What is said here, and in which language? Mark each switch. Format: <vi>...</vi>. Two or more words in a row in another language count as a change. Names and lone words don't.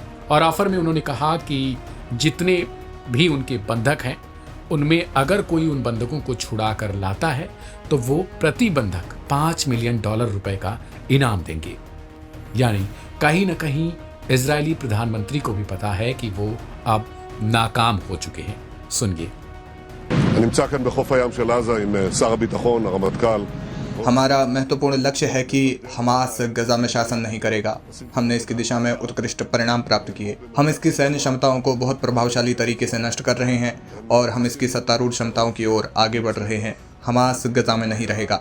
<hi>और ऑफर में उन्होंने कहा कि जितने भी उनके बंधक हैं उनमें अगर कोई उन बंधकों को छुड़ा कर लाता है तो वो प्रति बंधक $5 मिलियन का इनाम देंगे। यानी कहीं न कहीं इजरायली प्रधानमंत्री को भी पता है कि वो अब नाकाम हो चुके हैं। सुनिए।</hi> <he>נמצא כאן בחוף הים של עזה עם שר הביטחון, הרמטכ"ל.</he> <hi>हमारा महत्वपूर्ण लक्ष्य है कि हमास गजा में शासन नहीं करेगा। हमने इसकी दिशा में उत्कृष्ट परिणाम प्राप्त किए। हम इसकी सैन्य क्षमताओं को बहुत प्रभावशाली तरीके से नष्ट कर रहे हैं और हम इसकी सत्तारूढ़ क्षमताओं की ओर आगे बढ़ रहे हैं। हमास गजा में नहीं रहेगा।</hi>